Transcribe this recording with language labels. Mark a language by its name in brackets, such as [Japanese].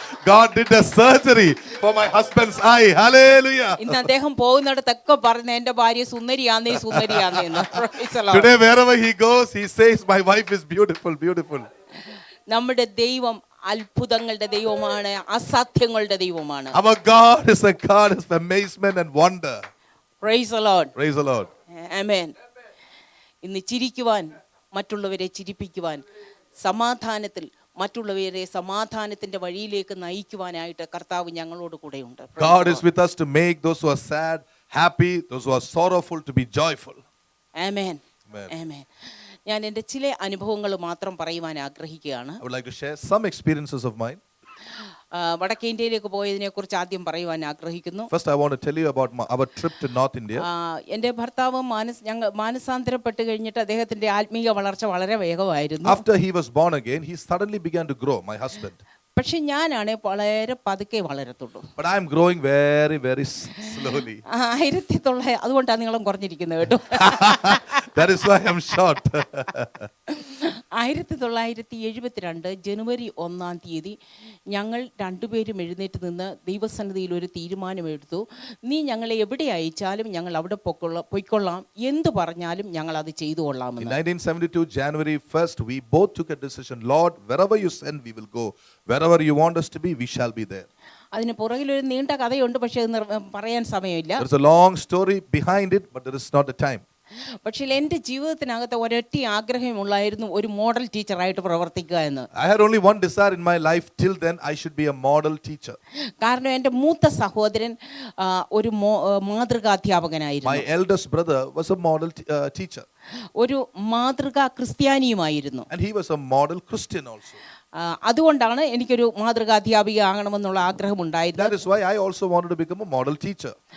[English] God did a surgery for my husband's eye. Hallelujah. [Malayalam] ഇന്ന് അദ്ദേഹം പോകുന്നിടത്തൊക്കെ പറഞ്ഞ എൻ്റെ ഭാര്യ സുന്ദരിയാന്നേ സുന്ദരിയാന്നേന്ന്. [English] Today wherever he goes, he says my wife is beautiful, beautiful. [Malayalam] നമ്മുടെ ദൈവം അത്ഭുതങ്ങളുടെ ദൈവമാണ്, അസാധ്യങ്ങളുടെ ദൈവമാണ്. [English] Our God is a God of amazement and wonder. Praise the Lord. Praise the Lord. Amen. [Malayalam] ഇന്ന് ചിരിക്കുവാൻ, മറ്റുള്ളവരെ ചിരിപ്പിക്കുവാൻ, സമാധാനത്തിൽ മറ്റുള്ളവരെ സമാധാനത്തിന്റെ വഴിയിലേക്ക് നയിക്കുവാനായിട്ട് കർത്താവ് ഞങ്ങളോട് കൂടെയുണ്ട്. [English] God is with us to make those who are sad happy, those who are sorrowful to be joyful. Amen. Amen. Amen. [Malayalam] ഞാൻ എൻ്റെ ചില അനുഭവങ്ങൾ മാത്രം പറയുവാൻ ആഗ്രഹിക്കുകയാണ്. [English] I would like to share some experiences of mine. [Malayalam] വടക്കേ ഇന്ത്യയിലേക്ക് പോയതിനെ കുറിച്ച് ആദ്യം പറയുവാൻ ആഗ്രഹിക്കുന്നു. [English] First I want to tell you about our trip to North India. [Malayalam] എൻ്റെ ഭർത്താവ് മാനസാന്തരപ്പെട്ട് കഴിഞ്ഞിട്ട് അദ്ദേഹത്തിന്റെ ആത്മീയ വളർച്ച വളരെ വേഗമായിരുന്നു. [English] After he was born again, he suddenly began to grow, my husband. [Malayalam] പക്ഷെ ഞാനാണ് വളരെ പതുക്കെ വളരത്തുള്ളൂ. [English] But I am growing very slowly. [Malayalam] 1900 അതുകൊണ്ടാണ് നീളം കുറഞ്ഞിരിക്കുന്നത് കേട്ടോ. [English] That is why I am short. [Malayalam] 1972 ജനുവരി 1-ാം തീയതി ഞങ്ങൾ രണ്ടുപേരും എഴുന്നേറ്റ് നിന്ന് ദൈവസന്നിധിയിൽ ഒരു തീരുമാനമെടുത്തു. നീ ഞങ്ങളെ എവിടെ അയച്ചാലും ഞങ്ങൾ അവിടെ പൊയ്ക്കൊള്ളാം, എന്ത് പറഞ്ഞാലും ഞങ്ങൾ അത് ചെയ്തു കൊള്ളാമെന്ന്. [English] In 1972 January 1st, we both took a decision. Lord, wherever you send, we will go. Wherever you want us to be, we shall be there. [Malayalam] അതിന് പുറകിലൊരു നീണ്ട കഥയുണ്ട്, പക്ഷെ പറയാൻ സമയമില്ല. [English] There's a long story behind it, but there is not the time. [Malayalam] പക്ഷേ എൻ്റെ ജീവിതത്തിനകത്ത് ഒരൊറ്റ ആഗ്രഹമുള്ളായിരുന്നു ഒരു മോഡൽ ടീച്ചറായിട്ട് പ്രവർത്തിക്കുക എന്ന്. [English] I had only one desire in my life till then, I should be a model teacher. [Malayalam] കാരണം എൻ്റെ മൂത്ത സഹോദരൻ ഒരു മാതൃകാധ്യാപകനായിരുന്നു. [English] My eldest brother was a model teacher. [Malayalam] ഒരു മാതൃകാ ക്രിസ്ത്യാനിയുമായിരുന്നു. [English] And he was a model Christian also. [Malayalam] അതുകൊണ്ടാണ് എനിക്കൊരു മാതൃകാധ്യാപിക ആകണമെന്നുള്ള ആഗ്രഹമുണ്ടായിരുന്നത്. [English] That is why I also wanted to become a model teacher.